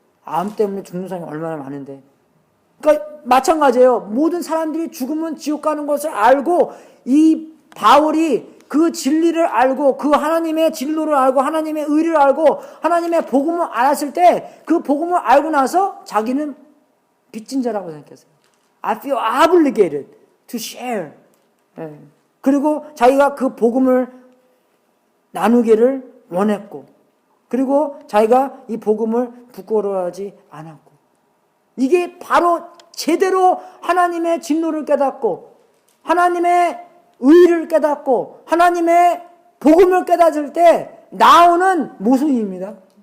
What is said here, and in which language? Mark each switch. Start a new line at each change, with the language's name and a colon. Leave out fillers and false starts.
Korean: 암 때문에 죽는 사람이 얼마나 많은데. 그러니까 마찬가지예요. 모든 사람들이 죽으면 지옥 가는 것을 알고 이 바울이 그 진리를 알고 그 하나님의 진로를 알고 하나님의 의를 알고 하나님의 복음을 알았을 때 그 복음을 알고 나서 자기는 빚진 자라고 생각했어요.
English: I feel obligated to share.
Korean: 그리고 자기가 그 복음을 나누기를 원했고 그리고 자기가 이 복음을 부끄러워하지 않았고 이게 바로 제대로 하나님의 진노를 깨닫고 하나님의 의를 깨닫고 하나님의 복음을 깨닫을 때 나오는 모습입니다.